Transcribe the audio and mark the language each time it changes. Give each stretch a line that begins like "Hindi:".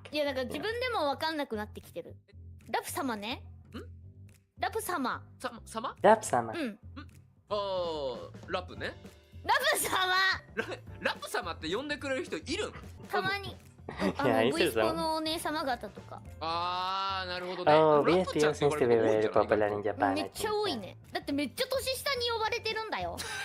Japanese: ーク。いやなんか自分でもわかんなくなってきてる。ラプ様ね。ラプ様。様？ラプ様。ああ、ラプね。ラプ様。ラプ様って呼んでくれる人いるん？たまに。ブイスポのお姉様方とか。ああ、なるほどね。
English: Oh, BSPO seems to be very popular in Japan.
Japanese: めっちゃ多いね。だってめっちゃ年下に呼ばれてるんだよ。